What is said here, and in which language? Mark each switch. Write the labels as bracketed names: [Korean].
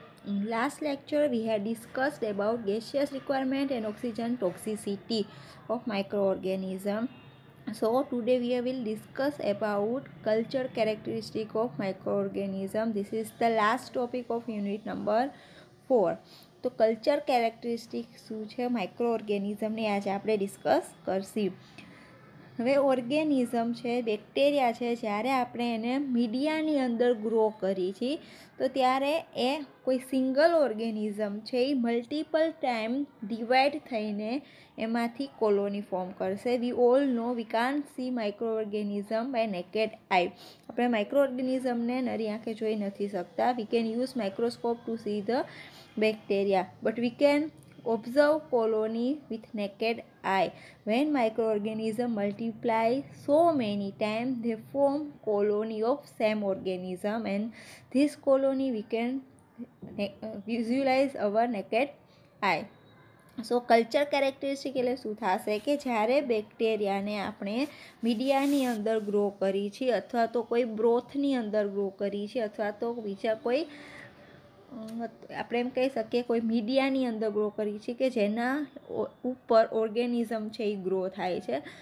[English] In last lecture we had discussed about gaseous requirement and oxygen toxicity of microorganism. So today we will discuss about culture characteristic of microorganism. This is the last topic of unit number 4. [Gujarati] તો culture characteristic શું છે માઇક્રોઓર્ગેનિઝમની આજે આપણે discuss કરશું. હવે organism છે bacteria છે જ્યારે આપણે એને મીડિયાની અંદર ગ્રો કરી છીએ તો ત્યારે એ કોઈ સિંગલ ઓર્ગેનિઝમ છે એ મલ્ટિપલ ટાઈમ ડિવાઈડ થઈને એમાંથી કોલોની ફોર્મ કરશે. [English] We all know we can't see micro organism by naked eye. [Gujarati] આપણે માઇક્રો ઓર્ગેનિઝમને નરી આંખે જોઈ નથી શકતા. [English] We can use microscope to see the bacteria but we can observe colony with naked eye. When microorganisms multiply so many times, they form colony of same organism, and this colony we can visualize our naked eye. [Gujarati] So culture characteristic એટલે શું થશે કે જ્યારે બેક્ટેરિયાને આપણે મીડિયાની અંદર grow કરી છે અથવા તો કોઈ બ્રોથની અંદર ગ્રો કરી છે અથવા તો બીજા કોઈ આપણે એમ કહી શકીએ કોઈ મીડિયાની અંદર ગ્રો કરી છે કે જેના ઉપર ઓર્ગેનિઝમ છે એ ગ્રો થાય છે.